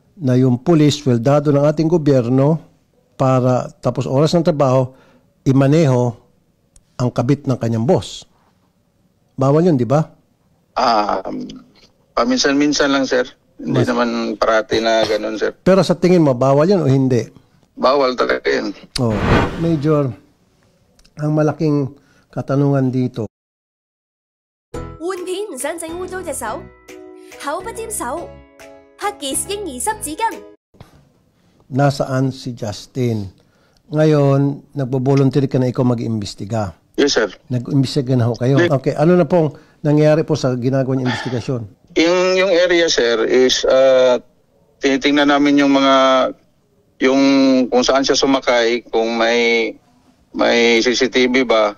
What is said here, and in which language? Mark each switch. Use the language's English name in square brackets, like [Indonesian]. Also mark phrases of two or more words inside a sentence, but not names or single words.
[Filipino] Na yung pulis, weldado ng ating gobyerno, para tapos oras ng trabaho, imaneho ang kabit ng kanyang boss. Bawal yun, di ba? Paminsan-minsan lang, sir. Hindi naman parati na ganun, sir. Pero sa tingin mo, bawal yun o hindi? Bawal talaga yan. Oh, Major, ang malaking katanungan dito, [Cantonese] 換片唔想整污糟隻手，口不沾手，黑傑嬰兒濕紙巾。 [Filipino] nasaan si Justin? Ngayon, nagbo-volunteer ka na ikaw mag-imbestiga. Yes, sir. Nag-imbestiga na ho kayo. Okay, ano na pong nangyayari po sa ginagawa niyong investigasyon? Yung area, sir, is tinitingnan namin yung kung saan siya sumakay, kung may CCTV ba.